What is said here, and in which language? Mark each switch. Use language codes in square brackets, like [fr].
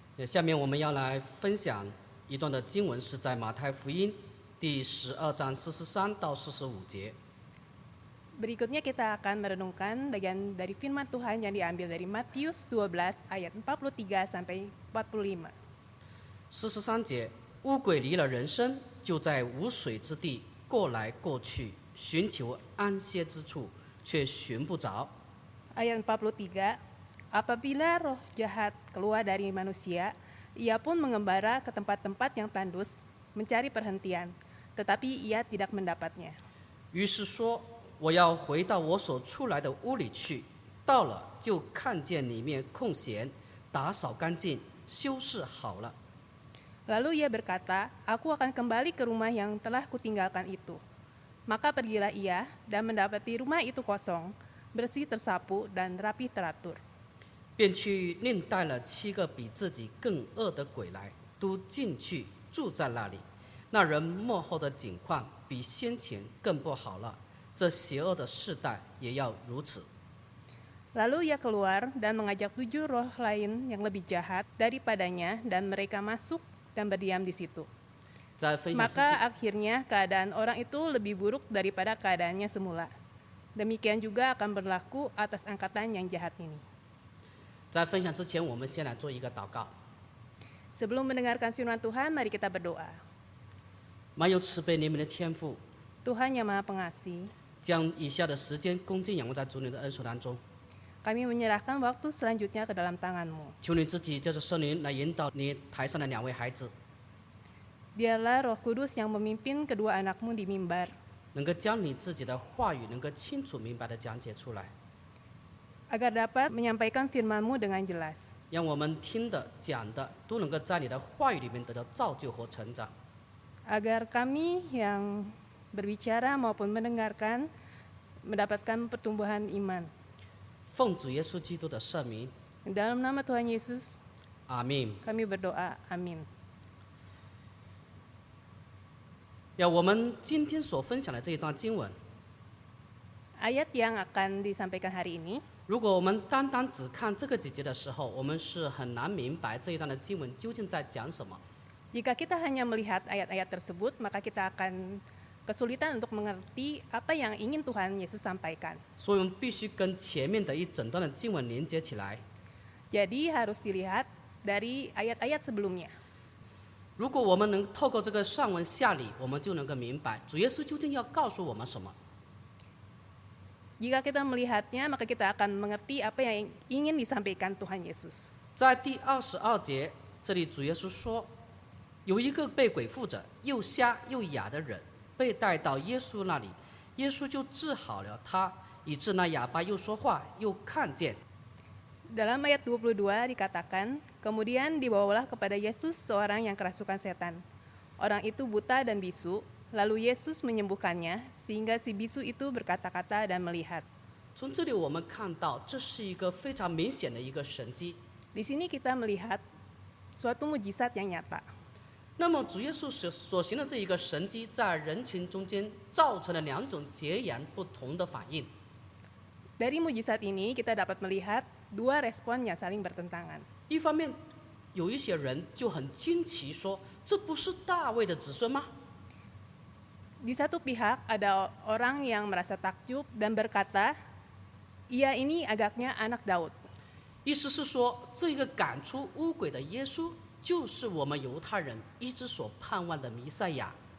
[zh] 下面我们要来分享一段的经文，是在马太福音第12章43到45节。 [id] Berikutnya kita akan merenungkan bagian dari firman Tuhan yang diambil dari Matius 12 ayat 43 sampai 45. [zh] 43节，乌鬼离了人身，就在无水之地过来过去，寻求安歇之处，却寻不着。 [id] Ayat 43, apabila roh jahat keluar dari manusia, ia pun mengembara ke tempat-tempat yang tandus, mencari perhentian, tetapi ia tidak mendapatnya. [zh] 于是说，我要回到我所出来的屋里去。到了，就看见里面空闲，打扫干净，修饰好了。 [id] Lalu ia berkata, aku akan kembali ke rumah yang telah kutinggalkan itu. Maka pergilah ia dan mendapati rumah itu kosong, bersih tersapu dan rapi teratur. [zh] 便去另带了7个比自己更恶的鬼来，都进去住在那里。那人末后的景况比先前更不好了。这邪恶的世代也要如此。 [id] Lalu ia keluar dan mengajak 7 roh lain yang lebih jahat daripadanya dan mereka masuk dan berdiam di situ. [zh] 在分享世 [id] Maka [zh] 界， [id] akhirnya keadaan orang itu lebih buruk daripada keadaannya semula. Demikian juga akan berlaku atas angkatan yang jahat ini. [zh] 在分享之前，我们先来做一个祷告。 [id] Sebelum mendengarkan firman Tuhan, mari kita berdoa. [zh] 满有慈悲怜悯的天父， [id] Tuhan yang Maha Pengasih, [zh] 将以下的时间恭敬仰望在主你的恩手当中， [id] kami menyerahkan waktu selanjutnya ke dalam tangan-Mu. [zh] 求你自己借着圣灵来引导你台上的2位孩子， [id] Biarlah Roh Kudus yang memimpin kedua anak-Mu di mimbar, [zh] 能够将你自己的话语能够清楚明白的讲解出来， [id] agar dapat menyampaikan firman-Mu dengan jelas. [zh] 让我们听的讲的都能够在你的话语里面得到造就和成长。 [id] Agar kami yang berbicara maupun mendengarkan mendapatkan pertumbuhan iman. [zh] 奉主耶稣基督的圣名， [id] Dalam nama Tuhan Yesus, [zh] 阿门。 [id] kami berdoa, amin. [zh] 我们今天所分享的这一段经文， [id] Ayat yang akan disampaikan hari ini, [zh] 如果我们单单只看这个几节的时候，我们是很难明白这一段的经文究竟在讲什么。 [id] jika kita hanya melihat ayat-ayat tersebut, maka kita akan kesulitan untuk mengerti apa yang ingin Tuhan Yesus sampaikan. [zh] 所以我们必须跟前面的一整段的经文连接起来。 [id] Jadi harus dilihat dari ayat-ayat sebelumnya. [zh] 如果我们能透过这个上文下理，我们就能够明白主耶稣究竟要告诉我们什么。 [id] Jika kita melihatnya, maka kita akan mengerti apa yang ingin disampaikan Tuhan Yesus. [zh] 在第22节，这里主耶稣说，有一个被鬼附着、又瞎又哑的人，被带到耶稣那里，耶稣就治好了他，以致那哑巴又说话又看见。 [id] Dalam ayat 22 dikatakan, kemudian dibawalah kepada Yesus seorang yang kerasukan setan. Orang itu buta dan bisu, lalu Yesus menyembuhkannya, sehingga si bisu itu berkata-kata dan melihat. [zh] 从这里我们看到，这是一个非常明显的一个神迹。 [id] Di sini kita melihat suatu mujizat yang nyata. [zh] 那么主耶稣所行的这一个神迹，在人群中间造成了2种截然不同的反应。 [id] Dari mujizat ini kita dapat melihat 2 respon yang saling bertentangan. [zh] 一方面，有一些人就很惊奇说：“这不是大卫的子孙吗？” [id] Di satu pihak ada orang yang merasa takjub dan berkata, ia ini agaknya anak Daud. [zh] 意思是说，这个赶出污鬼的耶稣，就是我们犹太人一直所盼望的弥赛亚。